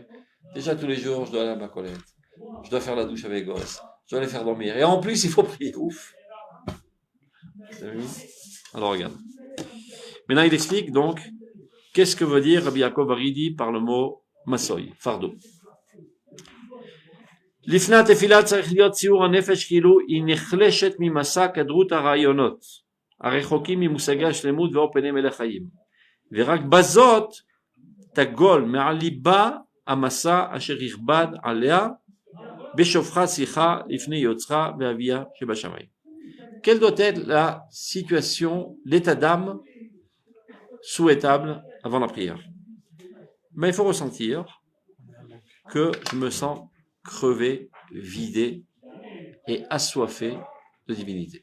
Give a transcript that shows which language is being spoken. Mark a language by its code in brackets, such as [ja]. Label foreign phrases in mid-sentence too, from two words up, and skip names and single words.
[fr] Déjà tous les jours, je dois aller à ma collègue. Je dois faire la douche avec les gosses. Je dois les faire dormir. Et en plus, il faut prier. Ouf. Alors regarde. Maintenant, il explique donc qu'est-ce que veut dire Rabbi Yaakov Aridi par le mot masoy, fardeau. [he] לפני התפילה צריך להיות ציור הנפש כאילו היא נחלשת ממסע כדרות הרעיונות הרחוקים ממושגי השלמות ואור פני מלך חיים ורק בזאת תגול מעל ליבה המסע אשר יכבד עליה בשופחה שיחה לפני יוצרה ואביה שבשמיים. [fr] Quelle doit être la situation, l'état d'âme souhaitable avant la prière? Mais il faut ressentir que je me sens crevé, vidé et assoiffé de divinité.